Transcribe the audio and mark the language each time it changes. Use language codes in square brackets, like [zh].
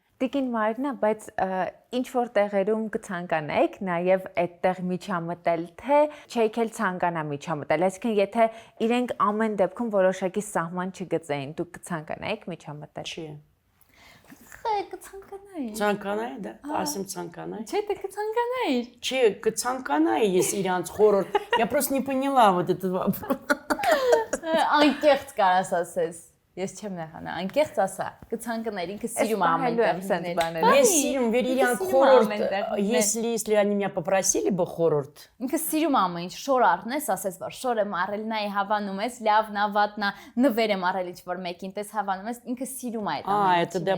[hy] Տիկին Մարինա, բայց ինչ որ տեղերում կցանկանայիք նաև այդտեղ միջամտել, թե չէիք էլ ցանկանա միջամտել, այսինքն եթե իրենք ամեն դեպքում որոշակի սահման չգծեին, դուք կցանկանայիք միջամտել։ Չէ։ Կցանկանայի։ Ցանկանայի, դա, ասեմ ցանկանայի։ Չէ, դե կցանկանայի։ Չէ, կցանկանայի ես իրանց խորհուրդ։ [ru] Я просто не поняла вот этот вопрос. [hy] Անկեղծ կարաս ասես։ Ես չեմ նեղանա, անկեղծ ասա։ Կցանկանայի, ինքը սիրում է ամեն տեղ։ Ես սիրում վեր իրանք խորհուրդ, [ru] если они меня попросили бы [hy] խորհուրդ։ Ինքը սիրում է ամեն ինչ, շոր առնես, ասես որ շոր եմ առել, նայ հավանում ես, լավն է, վատն է, նվեր եմ առել ինչ-որ մեկին, տես հավանում ես, ինքը сирում է այդ ամեն ինչը։